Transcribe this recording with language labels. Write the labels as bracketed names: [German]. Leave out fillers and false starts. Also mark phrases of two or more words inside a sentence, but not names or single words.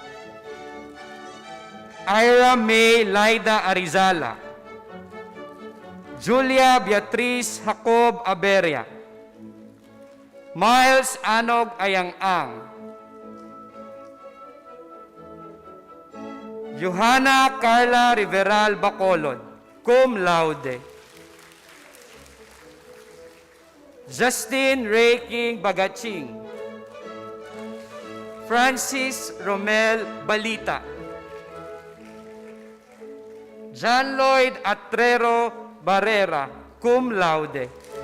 [English] Ira May Laida Arizala. Julia Beatriz Jacob Aberia. Miles Anog Ayang-ang. Johanna Carla Riveral Bacolod, [Latin] cum laude. [English] Justin Ray King Bagaching. Francis Romel Balita. John Lloyd Atrero Barrera, [Latin] cum laude.